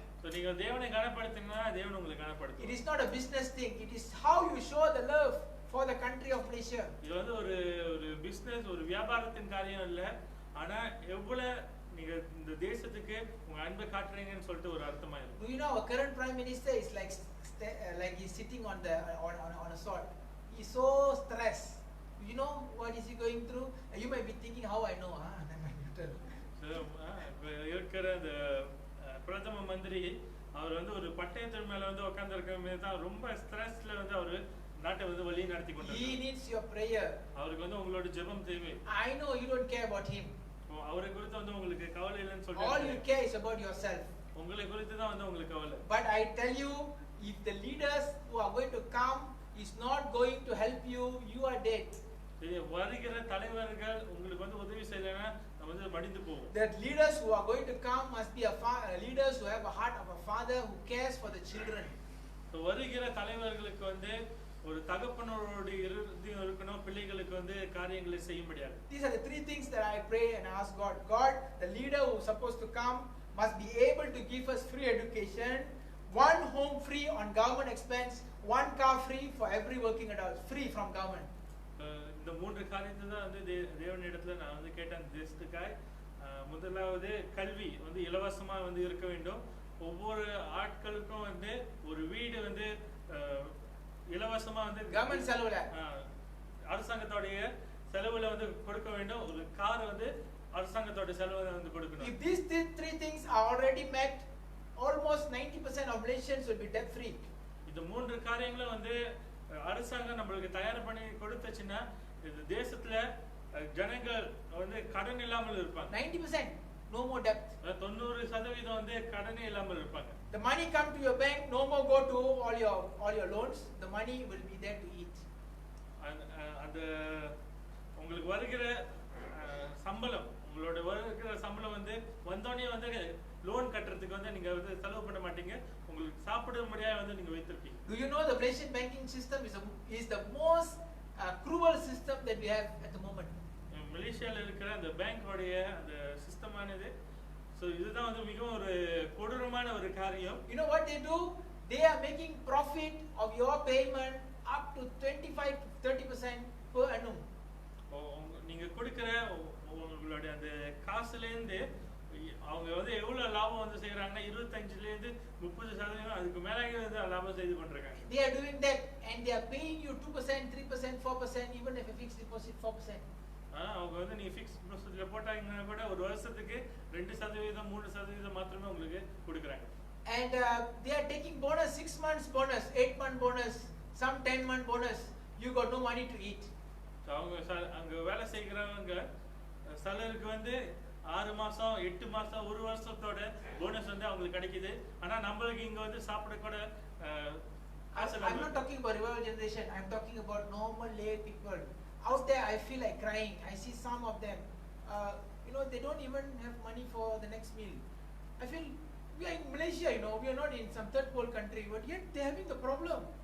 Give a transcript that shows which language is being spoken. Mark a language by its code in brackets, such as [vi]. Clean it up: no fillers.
[ta] So நீங்க தேவனை கனப்படுத்தினா தேவன் உங்களை கனப்படுத்தும். [en] It is not a business thing. It is how you show the love for the country of Malaysia. [ta] இது வந்து ஒரு பிசினஸ் ஒரு வியாபாரத்தின் காரியம் இல்ல. ஆனா எவ்வளவு நீங்க இந்த தேசத்துக்கு உங்க அன்பை காட்டுறீங்கன்னு சொல்லிட்டு ஒரு அர்த்தமா இருக்கு. [en] Do you know our current prime minister is like he's sitting on a sword. He's so stressed. You know what is he going through? You might be thinking how I know. Never mind, you tell. [ta] So இருக்கிற அந்த பிரதம மந்திரி அவர் வந்து ஒரு பட்டயத்தின் மேல வந்து உட்கார்ந்திருக்கிற தான் ரொம்ப ஸ்ட்ரெஸ்ல வந்து அவர் நாட்டை வந்து வழி நடத்தி கொண்டிருக்கார். [en] He needs your prayer. [ta] அவருக்கு வந்து உங்களோட ஜெபம் தேவை. [en] I know you don't care about him. [ta] அவரை குறித்து வந்து உங்களுக்கு கவலை இல்லைன்னு சொல்றீங்க. [en] All you care is about yourself. [ta] உங்களை குறித்து தான் வந்து உங்களுக்கு கவலை. [en] But I tell you, if the leaders who are going to come is not going to help you, you are dead. [ta] வருகிற தலைவர்கள் உங்களுக்கு வந்து உதவி செய்யலைன்னா நம்ம வந்து மடிந்து போவோம். [en] The leaders who are going to come must be leaders who have a heart of a father who cares for the children. [ta] வருகிற தலைவர்களுக்கு வந்து ஒரு தகப்பனோட இருதயம் இருக்கணும், பிள்ளைகளுக்கு வந்து காரியங்களை செய்ய முடியாது. [en] These are the three things that I pray and ask God. God, the leader who is supposed to come must be able to give us free education, one home free on government expense, one car free for every working adult, free from government. [ta] இந்த மூன்று காரியத்தை தான் வந்து தேவனிடத்துல நான் வந்து கேட்டேன் தேசத்துக்காய். முதலாவது கல்வி வந்து இலவசமா வந்து இருக்க வேண்டும். ஒவ்வொரு ஆட்களுக்கும் வந்து ஒரு வீடு வந்து இலவசமா வந்து கவர்மெண்ட் செலவுல அரசாங்கத்தோடைய செலவுல வந்து கொடுக்க வேண்டும். ஒரு கார் வந்து அரசாங்கத்தோட செலவுல வந்து கொடுக்கணும். [en] If these three things are already met, almost 90% of Malaysians will be debt free. [ta] இந்த மூன்று காரியங்களும் வந்து அரசாங்கம் நம்மளுக்கு தயார் பண்ணி கொடுத்துச்சுன்னா இந்த தேசத்துல ஜனங்கள் வந்து கடன் இல்லாமல் இருப்பாங்க. [en] 90% no more debt. [ta] 90% வந்து கடனே இல்லாமல் இருப்பாங்க. [en] The money come to your bank, no more go to all your loans. The money will be there to eat. [ta] அந்த உங்களுக்கு வருகிற சம்பளம் உங்களோட வருகிற சம்பளம் வந்து வந்தோடனே வந்து லோன் கட்டுறதுக்கு வந்து நீங்க வந்து செலவு பண்ண மாட்டீங்க. உங்களுக்கு சாப்பிட முடியாத வந்து நீங்க வைத்திருப்பீங்க. [en] Do you know the Malaysian banking system is the most cruel system that we have at the moment? [ta] மலேசியால இருக்கிற அந்த பேங்கோடைய அந்த சிஸ்டமானது சோ இதுதான் வந்து மிகவும் ஒரு கொடூரமான ஒரு காரியம். [en] You know what they do? They are making profit of your payment up to 25 to 30% per annum. [ta] நீங்க கொடுக்கிற உங்களுடைய அந்த காசுல இருந்து அவங்க வந்து எவ்வளவு லாபம் வந்து செய்யறாங்கன்னா 25ல இருந்து 30% அதுக்கு மேலயே வந்து லாபம் செய்து கொண்டிருக்காங்க. [en] They are doing that and they are paying you 2%, 3%, 4% even if a fixed deposit 4%. [ta] அவங்க வந்து நீங்க ஃபிக்ஸ் டெபாசிட்ல போட்டாங்கன்னா கூட ஒரு வருஷத்துக்கு 2% 3% மாத்திரமே உங்களுக்கு கொடுக்கறாங்க. [en] And they are taking bonus 6 months bonus, 8 month bonus, some 10 month bonus. You got no money to eat. [ta] அவங்க அங்க வேலை செய்யறவங்க சிலருக்கு வந்து 6 மாசம் 8 மாசம் ஒரு வருஷத்தோட போனஸ் வந்து அவங்களுக்கு கிடைக்குது. ஆனா நம்மளுக்கு இங்க வந்து சாப்பிட கூட [en] I'm not talking about revival generation. I'm talking about normal lay people. Out there I feel like crying. I see some of them. They don't even have money for the next meal. I feel we are in Malaysia, we are not in some third world country, but yet they are having the problem.